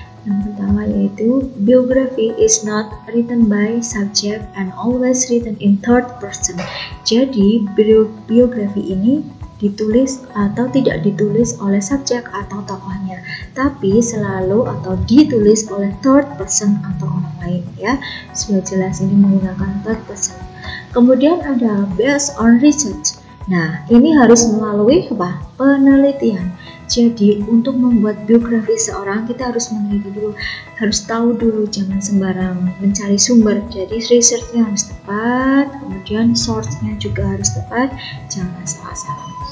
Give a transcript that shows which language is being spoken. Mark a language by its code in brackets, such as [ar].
[id] Yang pertama yaitu [en] biography is not written by subject and always written in third person. [id] Jadi biografi ini ditulis atau tidak ditulis oleh subjek atau tokohnya, tapi selalu atau ditulis oleh third person atau orang lain. Ya, sudah jelas ini menggunakan third person. Kemudian ada [en] based on research. [id] Nah, ini harus melalui apa? Penelitian. Jadi, untuk membuat biografi seorang, kita harus meneliti dulu, harus tahu dulu, jangan sembarang mencari sumber. Jadi, researchnya harus tepat, kemudian source-nya juga harus tepat, jangan salah-salah.